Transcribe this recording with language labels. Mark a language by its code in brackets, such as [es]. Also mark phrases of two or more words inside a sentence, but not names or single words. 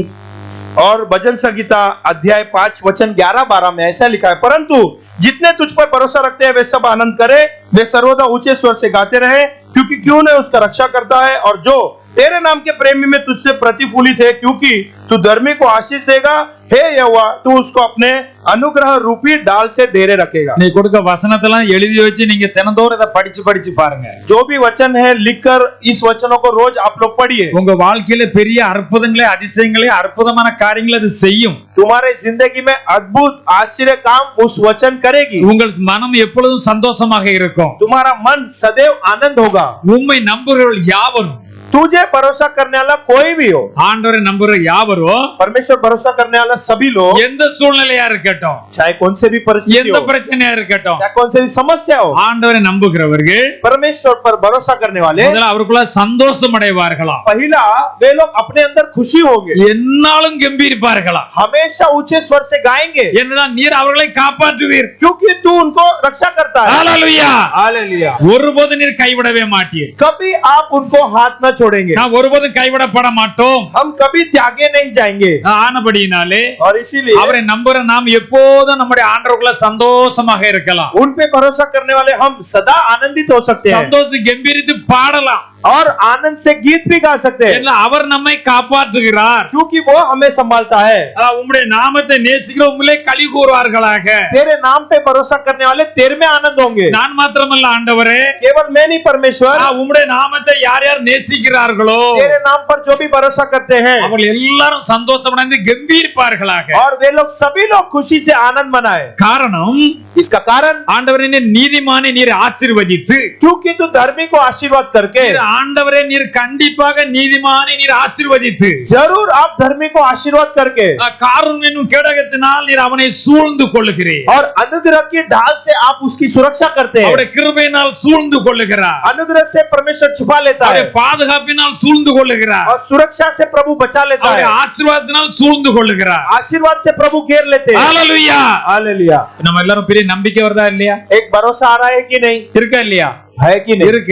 [hi] और भजन संगीता अध्याय 5 वचन 11-12 में ऐसा लिखा है, परंतु जितने तुझ पर भरोसा रखते हैं वे सब आनंद करे, वे सर्वदा ऊंचे स्वर से गाते रहे, क्योंकि क्यों ने उसका रक्षा करता है, और जो तेरे नाम के प्रेमी में तुझसे प्रतिफूलित है, क्योंकि तू धर्मी को आशीष देगा, हे यहोवा तू उसको अपने अनुग्रह रूपी डाल से डेरे रखेगा। [ta] நீ கொடுக்க வசனத்தெல்லாம் எழுதி வச்சு நீங்க தினந்தோறும் இதை படிச்சு பாருங்க. [hi] जो भी वचन है लिखकर इस वचनों को रोज आप लोग पढ़िए। [ta] உங்க வாழ்க்கையில பெரிய அற்புதங்களே அதிசயங்களே அற்புதமான காரியங்களை அது செய்யும். [hi] तुम्हारे जिंदगी में अद्भुत आश्चर्य काम उस वचन करेगी। [ta] உங்கள் மனம் எப்பொழுதும் சந்தோஷமாக இருக்கும். [hi] तुम्हारा मन सदैव आनंद होगा। [ta] உம்மை நம்புகிறவர்கள் யாவரும், [hi] तुझे भरोसा करने वाला कोई भी हो, [ta] ஆண்டவரை நம்புகிற யாவரும், [hi] परमेश्वर भरोसा करने वाला सभी लोग, [ta] எந்த சூழ்நிலையா இருக்கட்டும், [hi] चाहे कौन से भी परिस्थिति [ta] எந்த [hi] हो, [ta] பிரச்சனையா இருக்கட்டும், [hi] चाहे कौन से भी समस्या हो, [ta] ஆண்டவரை நம்புகிறவர்கள் [hi] परमेश्वर पर भरोसा करने वाले [ta] முதல்ல அவருக்குள்ள சந்தோஷம் அடைவார்களாம். [hi] पहला वे लोग अपने अंदर खुशी होंगे, [ta] என்னாலும் கம்பீரிப்பார்களாம். [hi] हमेशा ऊंचे स्वर से गाएंगे, [ta] என்னதான் நீர் அவர்களை காப்பாற்றுவீர். [hi] क्योंकि तू उनको रक्षा करता है। [ta] ஹalleluya. [hi] हालेलुया। [ta] ஒருபோது நீர் கைவிடவே மாட்டீர். [hi] कभी आप उनको हाथ न छोड़ेंगे, [ta] நான் ஒருபோதும் கைவிடப்பட மாட்டோம். [hi] हम कभी त्यागे नहीं जाएंगे। [ta] ஆனபடியினாலே [hi] और इसीलिए [ta] அவரை நம்புற நாம் எப்போதும் நம்முடைய ஆண்டவருக்குள்ள சந்தோஷமாக இருக்கலாம். [hi] उन पे भरोसा करने वाले हम सदा आनंदित हो सकते हैं [ta] சந்தோஷத்தை கம்பீரித்து பாடலாம். [hi] और आनंद से गीत भी गा सकते हैं, [ta] ஏன்னா அவர் நம்மை காப்பாற்றுகிறார். [hi] क्योंकि वो हमें संभालता है। [ta] உம்முடைய நாமத்தை நேசிக்கிற உம்மிலே களி கூறுவார்களாக. [hi] तेरे नाम पे भरोसा करने वाले तेरे में आनंद होंगे। [ta] நான் மாத்திரமல்ல ஆண்டவரே, [hi] केवल मैं नहीं, परमेश्वर [ta] உம்முடைய நாமத்தை யார் யார் நேசிக்கிறார்களோ [hi] तेरे नाम पर जो भी भरोसा करते हैं [ta] அவர்கள் எல்லாரும் சந்தோஷமடைந்து கம்பீரிப்பார்களாக. [hi] और वे लोग सभी लोग खुशी से आनंद मनाए। [ta] காரணம், [hi] इसका कारण [ta] ஆண்டவரே நீதிமானை நீர் ஆசீர்வதித்து, [hi] क्योंकि तू धर्मी को आशीर्वाद करके, [ta] ஆண்டவரே நீர் கண்டிப்பாக நீதிமானை நீர் ஆசீர்வதித்து, [hi] जरूर आप धर्मी को आशीर्वाद करके [ta] காருண்யம் என்னும் கேடகத்தினால் நீர் அவனை சூழ்ந்து கொள்ளுகிறீர். [hi] और अनुग्रह की ढाल से आप उसकी सुरक्षा करते हैं। [ta] அவருடைய கிருபையினால் சூழ்ந்து கொள்ளுகிறார். [hi] अनुग्रह से परमेश्वर छुपा लेता है [ta] அவருடைய பாதுகாப்பினால் சூழ்ந்து கொள்ளுகிறார். [hi] और सुरक्षा से प्रभु बचा लेता है, [ta] அவருடைய ஆசீர்வாதத்தினால் சூழ்ந்து கொள்ளுகிறார். [hi] आशीर्वाद से प्रभु घेर लेते हैं। [ta] ஹalleluya. [hi] हालेलुया। [ta] நம்ம எல்லாரும் பெரிய நம்பிக்கை வருதா இல்லையா? [hi] एक भरोसा आ रहा है कि नहीं? [ta] இருக்கா இல்லையா? [hi] है कि नहीं? [ta] இருக்கு.